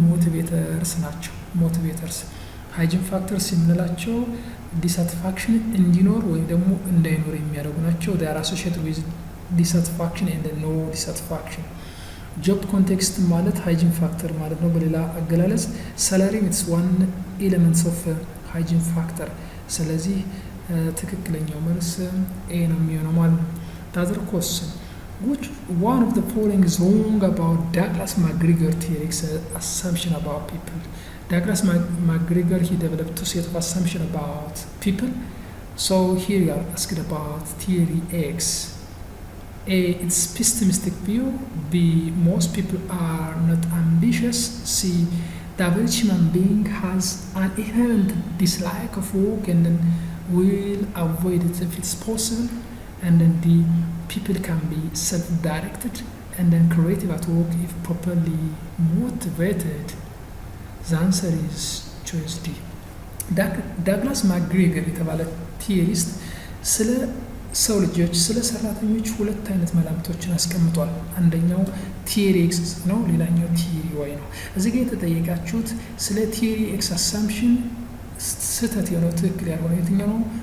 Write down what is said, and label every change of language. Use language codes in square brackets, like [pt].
[am] ሞቲቬተርስ ናቸው። ሞቲቬተርስ ሃይጂን ፋክተርስ የምንላቸው ዲሳቲስፋክሽን እንዲኖር ወይም ደግሞ እንዳይኖር የሚያደርጉ ናቸው። [en] ዳር አሶሺየትድ ዊዝ ዲሳቲስፋክሽን ኤንድ ኖ ዲሳቲስፋክሽን። [am] ጆብ ኮንቴክስት ማለት ሃይጂን ፋክተር ማለት ነው። በሌላ አገላለጽ [en] ሳላሪ ኢትስ ዋን ኤሌመንትስ ኦፍ ሃይጂን ፋክተር። [am] ስለዚህ ትክክለኛው መልስ ኤ ነው የሚሆነው ማለት ነው። ታዘር ኮስን [en] which one of the following is wrong about Douglas McGregor theory's assumption about people? Douglas McGregor, he developed two set of assumption about people. So here you are asked about theory X. A. It's pessimistic view. B. Most people are not ambitious. C. The average human being has an inherent dislike of work and then will avoid it if it's possible. And then D. People can be self-directed and then creative at work if properly motivated. The answer is choice D. [am] ዳግላስ ማግሬገር የተባለ ቲዮሪስት ስለ ሰው ልጆች ስለ ሰራተኞች ሁለት አይነት መላምቶችን አስቀምጧል። አንደኛው ቲዮሪ ኤክስ ነው፣ ሌላኛው ቲዮሪ ዋይ ነው። እዚህ ጋር የተጠየቃችሁት ስለ ቲዮሪ ኤክስ አሳምፕሽን ስህተት የሆነው ትክክል ያልሆነ የትኛው ነው?